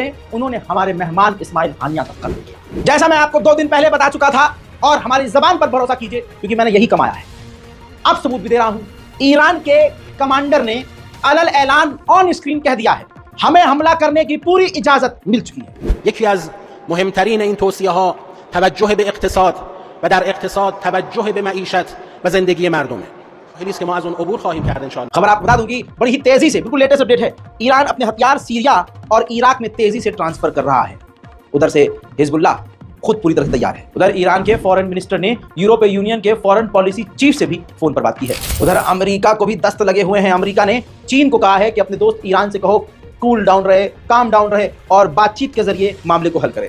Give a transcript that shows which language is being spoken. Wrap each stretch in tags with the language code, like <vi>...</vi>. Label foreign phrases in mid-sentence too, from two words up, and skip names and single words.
<hi>उन्होंने हमारे मेहमान इस्माइल हानिया तक कर दिया। जैसा मैं आपको 2 दिन पहले बता चुका था और हमारी जबान पर भरोसा कीजिए, क्योंकि मैंने यही कमाया है। अब सबूत भी दे रहा हूं। ईरान के कमांडर ने अलल ऐलान</hi> <en>on screen</en> <hi>कह दिया है, हमें हमला करने की पूरी इजाजत मिल चुकी है।</hi> <fa>یکی از مهمترین این توصیه‌ها توجه به اقتصاد و در اقتصاد توجه به معیشت و زندگی مردمه. خیلی است که ما از اون عبور خواهیم کرد</fa> <ar>ان شاء الله.</ar> <hi>खबर आपको बता दूं कि बड़ी ही तेजी से, बिल्कुल</hi> <en>latest update</en> <hi>है, ईरान अपने हथियार सीरिया और इराक में तेजी से ट्रांसफर कर रहा है। उधर से हिजबुल्लाह खुद पूरी तरह से तैयार है। उधर ईरान के</hi> <en>foreign minister</en> <hi>ने यूरोपीय यूनियन के</hi> <en>foreign policy chief</en> <hi>से भी फोन पर बात की है। उधर अमेरिका को भी दस्त लगे हुए हैं। अमेरिका ने चीन को कहा है कि अपने दोस्त ईरान से कहो</hi> <en>cool down</en> <hi>रहे,</hi> <en>calm down</en> <hi>रहे और बातचीत के जरिए मामले को हल करे।</hi>